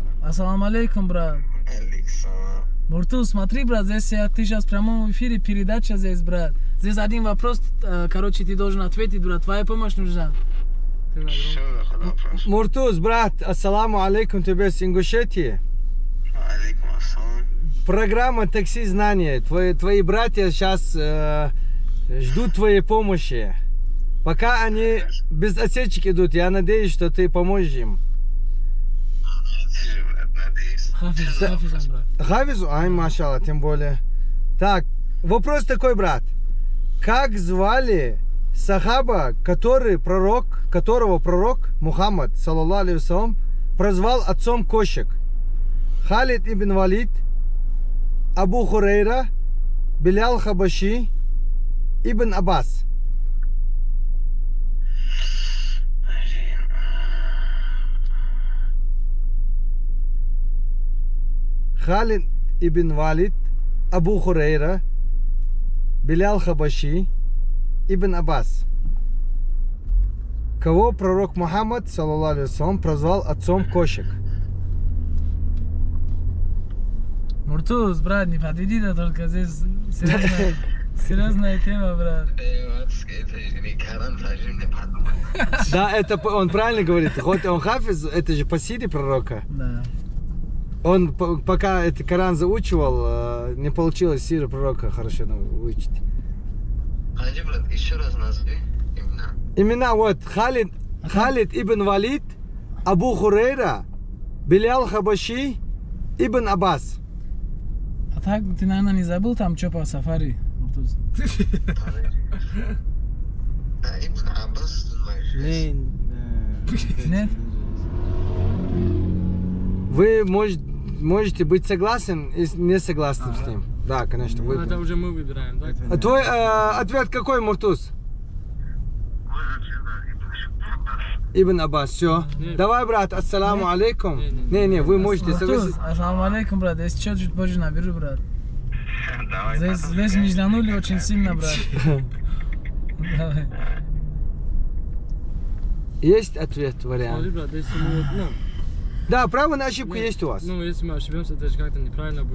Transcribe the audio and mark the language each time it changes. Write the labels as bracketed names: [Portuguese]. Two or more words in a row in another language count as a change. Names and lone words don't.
[Arabic] السلام عليكم, [Russian] брат. Муртуз, смотри, брат, здесь ты сейчас в прямом эфире, передача здесь, брат. Здесь один вопрос, короче, ты должен ответить, брат. Твоя помощь нужна. Ты на громком. Муртуз, брат, [Arabic] السلام عليكم, [Russian] тебе с Ингушетии. [Arabic] عليكم السلام. [Russian] Программа «Такси знания». Твои братья сейчас ждут твоей помощи. Пока они без осечек идут, я надеюсь, что ты поможешь им. Надеюсь. Хафизом, брат. Хавизу? Ай, машалла, тем более. Так, вопрос такой, брат. Как звали сахаба, которого пророк Мухаммад, [Arabic] صلى الله عليه وسلم, [Russian] прозвал отцом кошек? Халид ибн Валид, Абу Хурейра, Билял Хабаши, Ибн Аббас. Халид ибн Валид, Абу Хурейра, Билял Хабаши, Ибн Аббас. Кого пророк Мухаммад, [Arabic] صلى الله عليه وسلم, [Russian] прозвал отцом кошек? Муртуз, брат, не подведи, да только здесь серьезная тема, брат. Да, это он правильно говорит. Хоть он хафиз, это же по силе пророка. Да. Он пока этот Коран заучивал, не получилось сиру пророка хорошо выучить. Хаджи, брат, еще раз назови имена. Имена вот Халид ибн Валид, Абу Хурейра, Билял Хабаши, Ибн Аббас. А так, ты, наверное, не забыл там, что по сафари, Муртуз? Ибн Аббас, знаешь? Нет? Вы можете быть согласен и не согласны с ним. Да, конечно, вы. Это уже мы выбираем, да? А твой ответ какой, Муртуз? Ибн Аббас, все. Нет. Давай, брат, [Arabic] السلام عليكم. [Russian] Не, вы можете Муртуз, согласиться. [Arabic] السلام عليكم, [Russian] брат. Если что, чуть позже наберу, брат. Давай, Здесь межданули очень сильно, брат. Давай. Есть ответ, Смотри, вариант? брат, если мы, ну, Да, право на ошибку есть у вас. ну, если мы ошибемся, это же как-то неправильно будет.